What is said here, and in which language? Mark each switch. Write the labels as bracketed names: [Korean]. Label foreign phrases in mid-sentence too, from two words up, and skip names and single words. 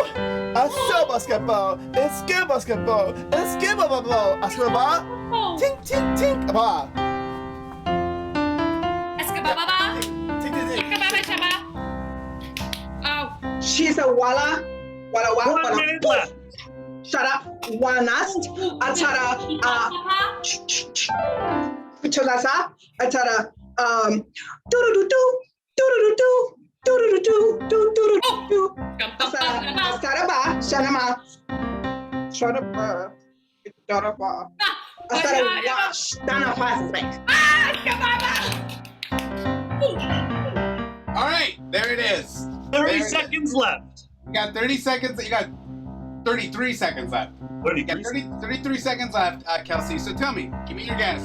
[English] Achou basketball, esque basketball, esque basketball. Basketball. Tink, tink, tink. Bah. She's a walla. 1 minute left. Shut up. Wanast. Atara. Cholasa. Atara. Do-do-do-do. Do-do-do-do. Do-do-do-do. Do-do-do-do. Asaraba. Shanama. Sharaba. Sharaba. Asaraba. All right, there it is. 30 seconds left. You got 30 seconds. You got 33 seconds left. 33 seconds left, Kelsey. So tell me, give me your guess.